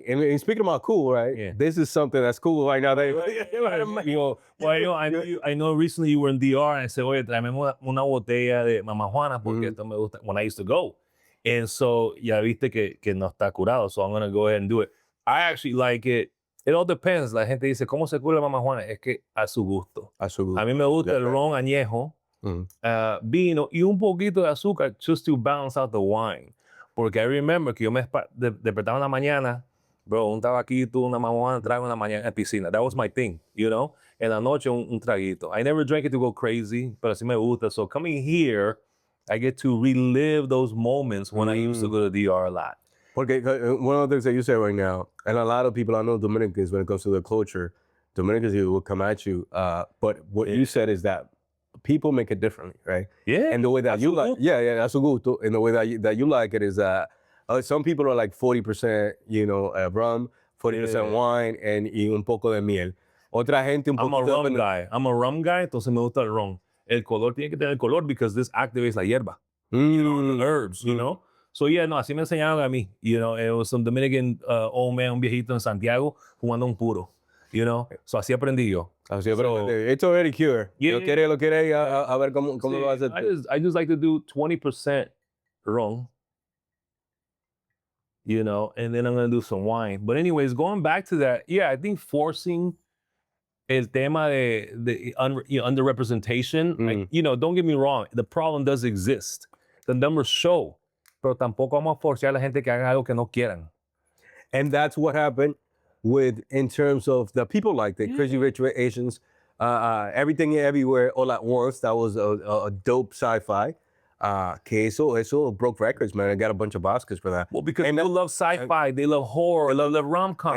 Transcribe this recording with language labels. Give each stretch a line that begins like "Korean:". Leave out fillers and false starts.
English: And speaking about cool, right? Yeah. This is something that's cool right now. I know recently you were in DR and I said,
Spanish: oye, tráeme una botella de Mama Juana porque esto me gusta
English: when I used to go. And so,
Spanish: ya viste que no está curado.
English: So I'm going to go ahead and do it. I actually like it. It all depends.
Spanish: La gente dice, ¿cómo se cura Mama Juana? Es que a su gusto. A su gusto. A mí me gusta el ron añejo. Vino y un poquito de azúcar
English: just to balance out the wine.
Spanish: Porque
English: I remember
Spanish: que yo me despertaba en la mañana, bro, un tabaquito, una marihuana, trago en la mañana en piscina.
English: That was my thing, you know?
Spanish: En la noche un traguito.
English: I never drank it to go crazy,
Spanish: pero sí me gusta.
English: So coming here, I get to relive those moments when I used to go to DR a lot. Porque one of the things that you say right now, and a lot of people I know Dominicans, when it comes to their culture, Dominicans will come at you. But what you said is that people make it differently, right? Yeah. And the way that you like, that's a gusto. And the way that you like it is that some people are like 40%, rum, 40% wine, and
Spanish: un poco de miel. Otra gente un poco.
English: I'm a rum guy,
Spanish: entonces me gusta el ron. El color tiene que tener el color
English: because this activates
Spanish: la hierba,
English: the herbs, you know? So yeah,
Spanish: no, así me enseñaron a mí.
English: You know, it was some Dominican old man,
Spanish: un viejito en Santiago, fumando un puro. You know, so así aprendí yo. Así aprendí.
English: It's already cured. Yeah.
Spanish: Lo quiere a ver cómo lo hace.
English: I just like to do 20% ron, you know, and then I'm going to do some wine. But anyways, going back to that, yeah, I think forcing
Spanish: el tema de
English: underrepresentation, like, you know, don't get me wrong, the problem does exist. The numbers show,
Spanish: pero tampoco vamos a forzar a la gente que haga algo que no quieran.
English: And that's what happened in terms of the people like the Crazy Rich Asians, Everything Everywhere All at Once. That was a dope sci-fi. Eso broke records, man. I got a bunch of Oscars for that. Well, because people love sci-fi, they love horror, they love rom-com.